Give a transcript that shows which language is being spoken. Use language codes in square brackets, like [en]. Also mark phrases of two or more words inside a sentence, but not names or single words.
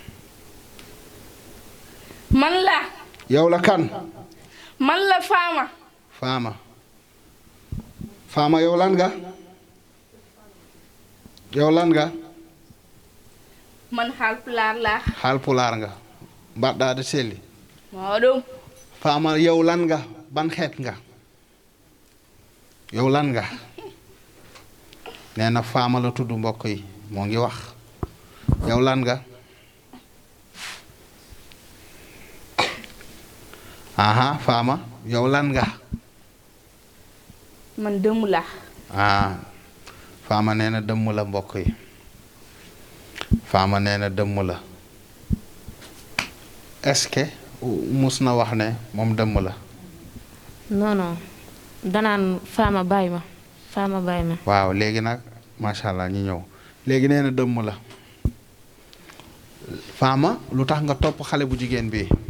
[wo] man la. yow la kan. man la Fama. Fama. Fama yow lan nga. yow lan nga. man Haalpulaar laa. Haalpulaar nga. [ff] mbaɗɗaade selli. [wo] mawɗum. Fama yow lan nga ban xeet nga. yow lan nga. nee na Fama la tudd mbokk yi moo ngi wax. yow lan nga. aha Fama yow lan nga. man dëmm laa. ah Fama nee na dëmm la mbokk yi. Fama nee na dëmm la. [fr] est-ce que [wo] mus na wax ne moom dëmm la. non non danaan Fama bàyyi ma Fama bàyyi ma. waaw léegi nag [ar] macha allah [wo] ñu ñëw léegi nee na dëmm la. Fama lu tax nga topp xale bu jigéen bi.